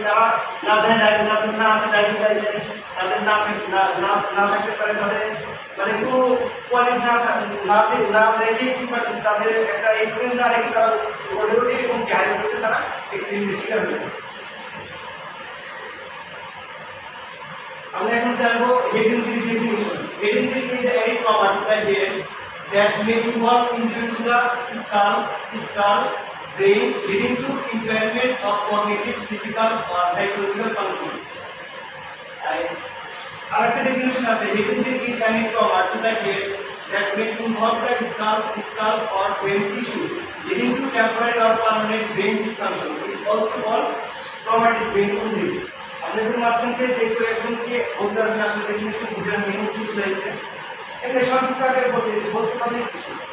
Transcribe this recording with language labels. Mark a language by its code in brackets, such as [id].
[bn] তারা না জানে ড্রাইভিং, তাদের না আছে ড্রাইভিং লাইসেন্স, তাদের না থাকতে পারে, তাদের মানে কোনো কোয়ালিটি না রেখে কিংবা তাদের একটা এক্সপিরিয়েন্স না রেখে তারা রোডে ওঠে এবং হাইওয়ে রোডে তারা অ্যাক্সিডেন্টের শিকার হয়ে যায়। আমরা এখন জানবো head injury definition. [en] head injury is any trauma to the head that may involve injury to the skull, brain, leading to impairment of cognitive, physical or psychological function. Another definition is head injury is any trauma to the head that may involve the skull or brain tissue, leading to temporary or permanent brain dysfunction. It is also called traumatic brain injury. [bn] আপনাদের মাঝখান থেকে যে কেউ একজনকে বলতে পারবেন আসলে definition দুটার মিনিং কি বোঝাইছে এটা সংক্ষিপ্ত আকারে বলতে পারলে খুশি।